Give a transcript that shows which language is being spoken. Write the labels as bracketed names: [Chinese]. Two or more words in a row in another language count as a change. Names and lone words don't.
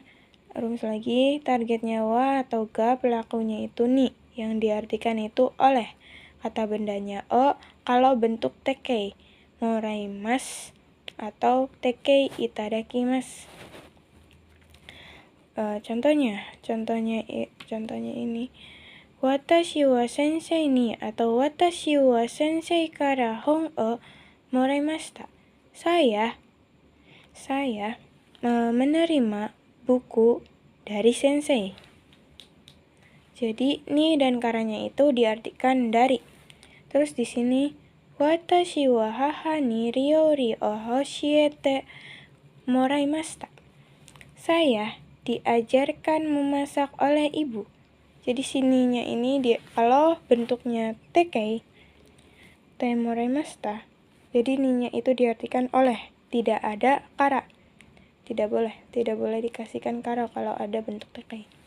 [Indonesian] Rumus lagi, targetnya wa atau ga, pelakunya itu ni, yang diartikan itu oleh. Kata bendanya o kalau bentuk tekei. [Japanese] Moraimasu atau て形いただきます. [Indonesian] Contohnya ini. [Japanese] 私は先生に atau 私は先生から本をもらいました. [Indonesian] Saya menerima buku dari sensei. Jadi ni dan karanya itu diartikan dari. Terus di sini [Japanese] 私は母に料理を教えてもらいました. [Indonesian] Saya diajarkan memasak oleh ibu. Jadi sininya ini kalau bentuknya [Japanese] て形てもらいました. [Indonesian] Jadi ninya itu diartikan oleh, tidak ada kara. Tidak boleh dikasihkan kara kalau ada bentuk tekei.